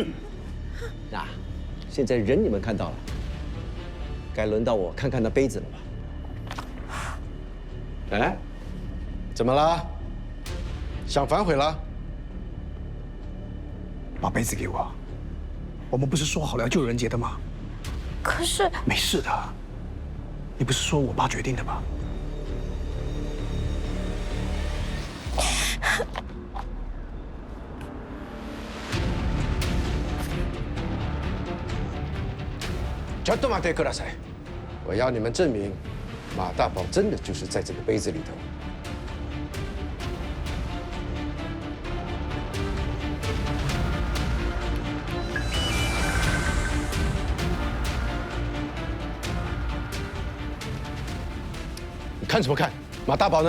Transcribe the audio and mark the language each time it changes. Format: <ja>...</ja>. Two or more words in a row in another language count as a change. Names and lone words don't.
<zh>那现在人你们看到了，该轮到我看看那杯子了吧？哎，怎么了？想反悔了？把杯子给我。我们不是说好了要救人杰的吗？可是没事的，你不是说我爸决定的吗？</zh> <ja>ちょっと待ってください。</ja> <zh>我要你们证明，马大宝真的就是在这个杯子里头。你看什么看？马大宝呢？</zh>